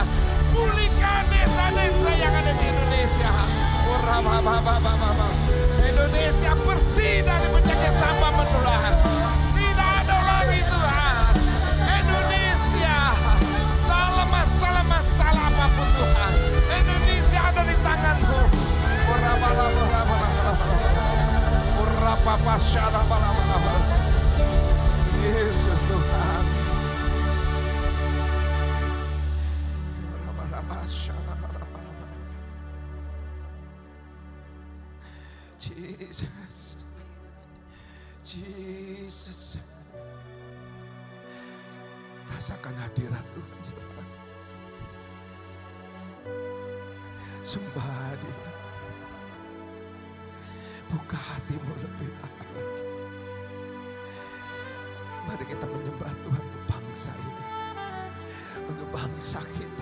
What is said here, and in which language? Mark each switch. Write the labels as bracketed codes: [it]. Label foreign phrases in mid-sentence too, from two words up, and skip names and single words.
[id] Pulihkan desa-desa yang ada di Indonesia. Indonesia bersih dari penyakit sampah menular. Tidak ada lagi, Tuhan. Indonesia, dalam masalah-masalah apapun, Tuhan, Indonesia ada di tangan-Mu. Yesus Tuhan. Jesus, Jesus, rasakan hadirat Tuhan. Sembah Dia, buka hatimu lebih lagi. Mari kita menyembah Tuhan untuk bangsa ini, untuk bangsa kita.